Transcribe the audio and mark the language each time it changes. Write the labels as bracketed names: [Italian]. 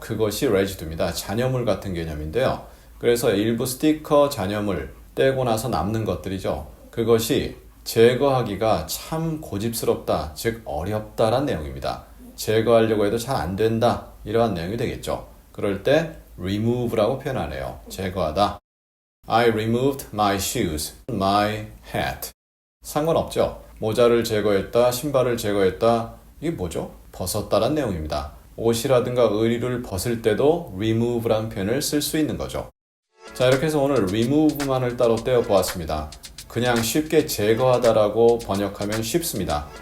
[Korean] 그것이 레지듀입니다. 잔여물 같은 개념인데요. 그래서 일부 스티커 잔여물 떼고 나서 남는 것들이죠. 그것이 제거하기가 참 고집스럽다, 즉 어렵다란 내용입니다. 제거하려고 해도 잘 안 된다 이러한 내용이 되겠죠. 그럴 때 remove라고 표현하네요. 제거하다. [English] I removed my shoes, my hat. [Korean] 상관없죠. 모자를 제거했다, 신발을 제거했다. 이게 뭐죠? 벗었다란 내용입니다. 옷이라든가 의류를 벗을 때도 remove라는 표현을 쓸 수 있는 거죠. 자, 이렇게 해서 오늘 remove만을 따로 떼어 보았습니다. 그냥 쉽게 제거하다라고 번역하면 쉽습니다.